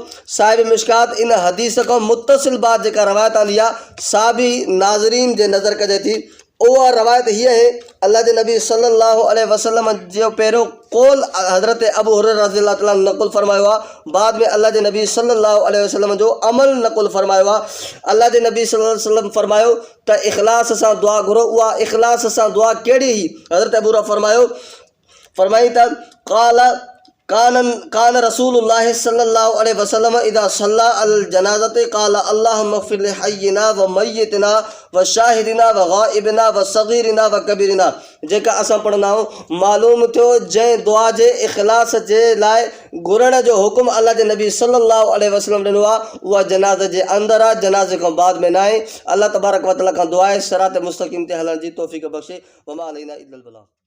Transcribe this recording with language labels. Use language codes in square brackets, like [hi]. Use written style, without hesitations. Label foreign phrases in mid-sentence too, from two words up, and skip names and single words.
[sd] साहिब मिशकात इन हदीस खां मुतसिल बाद जेका रवायत आंदी आहे सा बि नाज़रीन जे नज़र कजे थी उहा रवायत हीअ आहे अल्लाह जे नबी [ar] صلى الله عليه وسلم [sd] जो पहिरियों कौल हज़रत अबू हुरैरा [ar] رضي الله تعالى [sd] नक़ुल फरमायो आहे, बाद में अल्लाह जे नबी [ar] صلى الله عليه وسلم [sd] जो अमल नक़ुल फरमायो आहे। अल्लाह जे नबी [ar] صلى الله عليه وسلم [sd] फरमायो त इख़लास सां दुआ घुरो। उहा इख़लास सां दुआ कहिड़ी हुई? हज़रत अबू हुरैरा फरमाई त [ar] كان رسول الله صلى الله عليه وسلم إذا صلى على الجنازة قال اللهم اغفر لحينا وميتنا وشاهدنا وغائبنا وصغيرنا وكبيرنا. [sd] जेका असां पढ़ंदा आहियूं, मालूम थियो जंहिं दुआ जे इख़लास जे लाइ घुरण जो हुकुम अल्लाह जे नबी [ar] صلى الله عليه وسلم [sd] ॾिनो आहे, उहा जनाज़े जे अंदरि आहे, जनाज़े खां बाद में न आहे। [ar] الله تبارك وتعالى [sd] खां दुआ आहे सिरात मुस्तक़ीम ते हलण जी तौफ़ीक़ बख़्शे। [ar] وما علينا إلا البلاغ.